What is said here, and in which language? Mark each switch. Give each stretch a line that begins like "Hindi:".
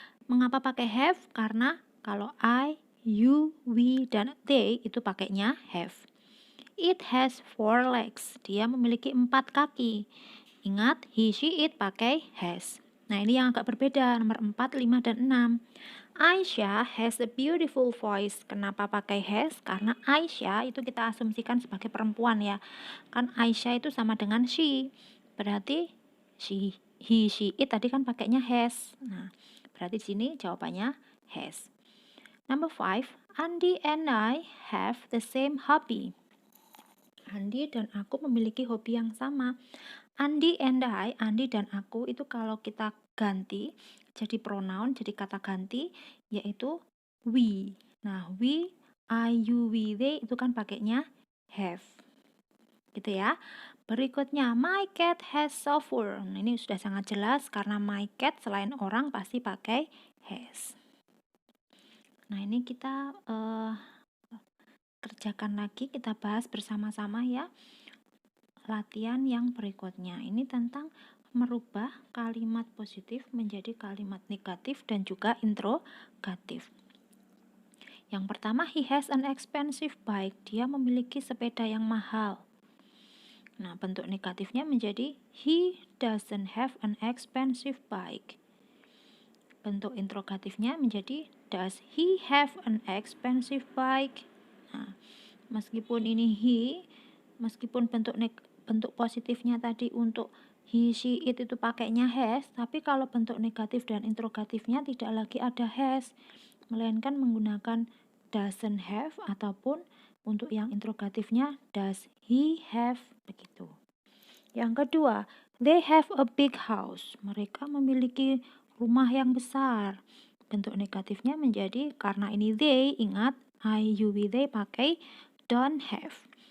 Indonesian: Mengapa pakai have? Karena kalau I, you, we, dan they itu pakainya have.
English: It has 4 legs.
Indonesian: Dia memiliki 4 kaki. Ingat, he, she, it pakai has. Nah, ini yang agak berbeda, nomor 4, 5, dan 6.
English: Aisyah has a beautiful voice.
Indonesian: Kenapa pakai has? Karena Aisyah itu kita asumsikan sebagai perempuan ya. Kan Aisyah itu sama dengan she. Berarti she, he, she, it tadi kan pakainya has. Nah, berarti di sini jawabannya has.
English: Number 5, Andi and I have the same hobby.
Indonesian: Andi dan aku memiliki hobi yang sama.
English: Andi and I,
Indonesian: Andi dan aku itu kalau kita ganti jadi pronoun, jadi kata ganti yaitu we. Nah, we, I, you, we, they itu kan pakainya have. Gitu ya.
English: Berikutnya, my cat has soft fur.
Indonesian: Nah, ini sudah sangat jelas karena my cat selain orang pasti pakai has. Nah, ini kita kerjakan lagi, kita bahas bersama-sama ya. Latihan yang berikutnya ini tentang merubah kalimat positif menjadi kalimat negatif dan juga interrogatif.
English: Yang pertama, he has an expensive bike.
Indonesian: Dia memiliki sepeda yang mahal. Nah, bentuk negatifnya menjadi
English: he doesn't have an expensive bike.
Indonesian: Bentuk interrogatifnya menjadi
English: does he have an expensive bike?
Indonesian: Nah, meskipun ini he, meskipun bentuk positifnya tadi untuk he, she, it itu pakainya has, tapi kalau bentuk negatif dan interrogatifnya tidak lagi ada has, melainkan menggunakan doesn't have ataupun untuk yang interrogatifnya
English: does he have,
Indonesian: begitu. Yang kedua,
English: they have a big house.
Indonesian: Mereka memiliki rumah yang besar. Bentuk negatifnya menjadi karena ini they, ingat I, you, we, they pakai don't have.